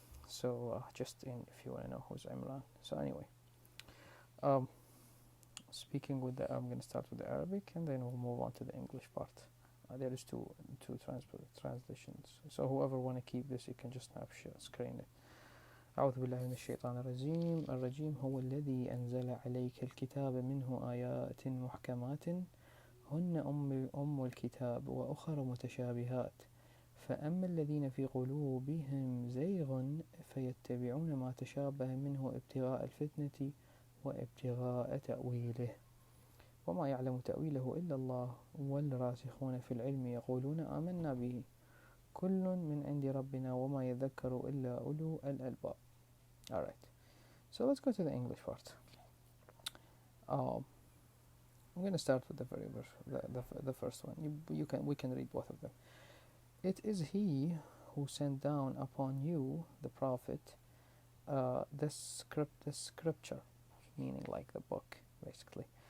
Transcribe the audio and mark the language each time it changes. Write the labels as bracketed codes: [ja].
[en] So just if you want to know who's Imran. So anyway, um, speaking with I'm going to start with the Arabic and then we'll move on to the English part. There is two translations. So whoever want to keep this, you can just snapshot screen it. [ar] أعوذ بالله من الشيطان الرجيم. الرجيم هو الذي أنزل عليك الكتاب منه آيات محكمات هن أم الكتاب وأخر متشابهات فأما الذين في قلوبهم زيغ فيتبعون ما تشابه منه ابتغاء الفتنة وابتغاء تأويله وما يعلم تأويله إلا الله والراسخون في العلم يقولون آمنا به كل من عند ربنا وما يذكر إلا أولو الألباب. [en] Alright, so let's go to the English part. I'm going to start with the first one. We can read both of them. It is He who sent down upon you, the Prophet, the scripture, meaning like the book, basically.